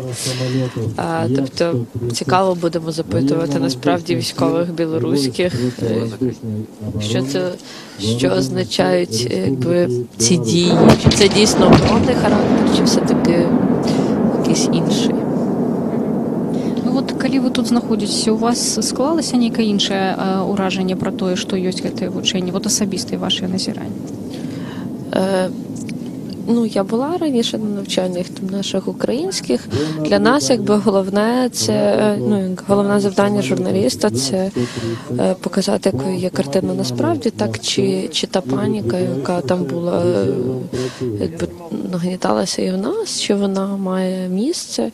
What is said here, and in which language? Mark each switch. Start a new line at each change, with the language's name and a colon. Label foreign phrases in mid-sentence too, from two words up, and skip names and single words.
Ukrainian: Тобто цікаво будемо запитувати насправді військових білоруських, що означають якби ці дії, чи це дійсно умовний характер, чи все-таки якийсь інший.
Belarusian: Ну от калі ви тут знаходзіцеся, у вас склалася нейкае іншае ўражанне пра тое, што ёсць гэтае вучэнне, вот асабістыя вашыя назіранні?
Ukrainian: Ну, я була раніше на навчаннях там наших українських. Для нас, якби головне, це головне завдання журналіста це показати, якою є картина насправді, так чи та паніка, яка там була, якби нагніталася і в нас, чи вона має місце.